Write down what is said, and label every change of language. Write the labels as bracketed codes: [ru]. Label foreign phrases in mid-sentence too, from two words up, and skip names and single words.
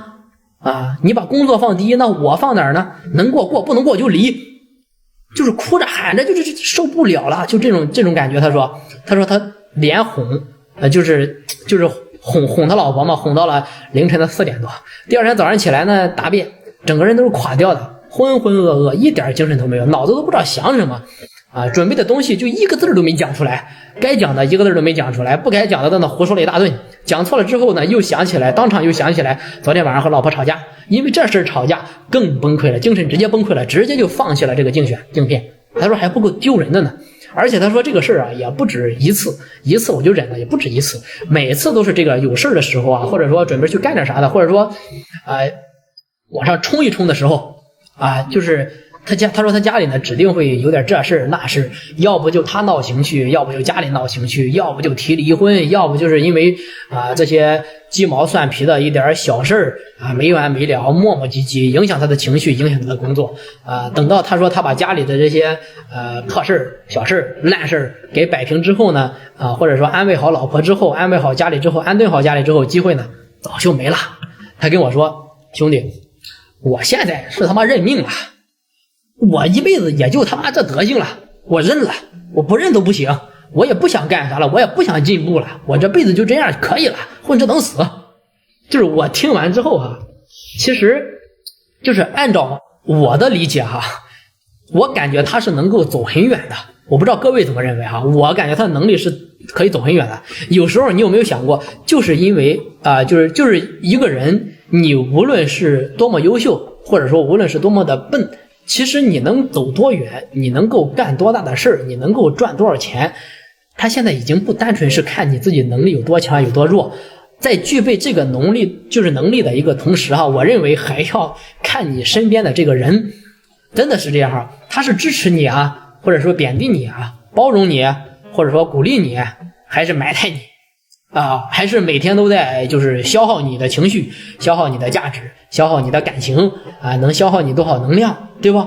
[zh] 啊，你把工作放第一，那我放哪兒呢？能過，不能過就離，就是哭着喊着，就是受不了了，就这種感覺。他說他連哄，就是哄他老婆嘛，哄到了凌晨的4點多。第二天早上起來呢，答辯，整個人都是垮掉的，渾渾噩噩，一點精神都沒有，腦子都不知道想什麼啊，準備的東西就一個字都沒講出來，該講的一個字都沒講出來，不該講的呢胡說了一大頓，講錯了之後呢又想起來，當場又想起來昨天晚上和老婆吵架，因為這事吵架更崩潰了，精神直接崩潰了，直接就放棄了這個競聘。他說還不夠丟人的呢，而且他說這個事啊也不止一次我就忍了，也不止一次，每次都是這個有事的時候啊，或者說準備去幹點啥的，或者說往上衝一衝的時候就是他說他家裡呢指定會有点這事那事，要不就他鬧情緒，要不就家裡鬧情緒，要不就提离婚，要不就是因为这些鸡毛蒜皮的一點小事沒完沒了，磨磨唧唧，影響他的情緒，影響他的工作等到他說他把家裡的這些破事小事爛事給擺平之後呢或者說安慰好老婆之後，安慰好家裡之後，安頓好家裡之後，機會呢早就沒了。他跟我說，兄弟，我現在是他媽認命了，我一輩子也就他媽這德行了，我認了，我不認都不行，我也不想幹啥了，我也不想進步了，我這輩子就這樣可以了，混着等死。就是我听完之後其實就是按照我的理解我感覺他是能夠走很遠的，我不知道各位怎麼認為我感覺他的能力是可以走很遠的。有時候你有沒有想過，就是因為就是一个人，你無論是多麼優秀，或者說無論是多麼的笨，其實你能走多遠，你能夠幹多大的事，你能夠賺多少錢，他現在已經不單純是看你自己能力有多強有多弱，在具備這個能力的一個同時我認為還要看你身邊的這個人，真的是這樣他是支持你或者說貶低你包容你，或者說鼓勵你，還是埋汰你還是每天都在就是消耗你的情緒，消耗你的價值，消耗你的感情能消耗你多少能量，對吧？